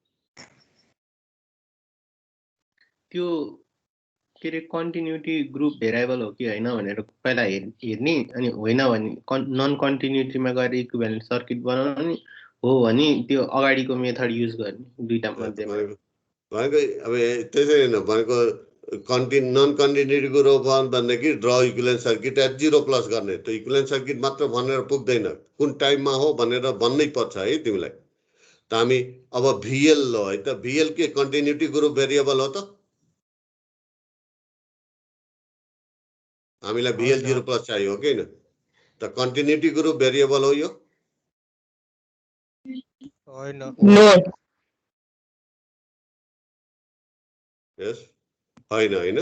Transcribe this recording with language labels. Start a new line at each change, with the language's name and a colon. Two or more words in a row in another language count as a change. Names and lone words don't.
Nepali: त्यो के रे
English: continuity group variable
Nepali: हो कि होइन भनेर पहिला हेर्ने, अनि होइन भने
English: non continuityमा
Nepali: गएर
English: equivalent circuit
Nepali: बनाउने, हो भने त्यो अगाडिको
English: method use
Nepali: गर्ने, दुईटा मध्येमा। भनेको अब त्यसै हैन, भनेको
English: non continuityको
Nepali: रो भनेदेखि
English: draw equivalent circuit at 0 plus
Nepali: गर्ने। त
English: equivalent circuit
Nepali: मात्र भनेर पुग्दैन, कुन टाइममा हो भनेर भन्नै पर्छ है तिमीलाई। त हामी अब VL लो है, त VL के
English: continuity group variable
Nepali: हो त, हामीलाई
English: VL 0 plus
Nepali: चाहियो हो कि हैन। त
English: continuity group variable
Nepali: हो यो, होइन। यस होइन हैन।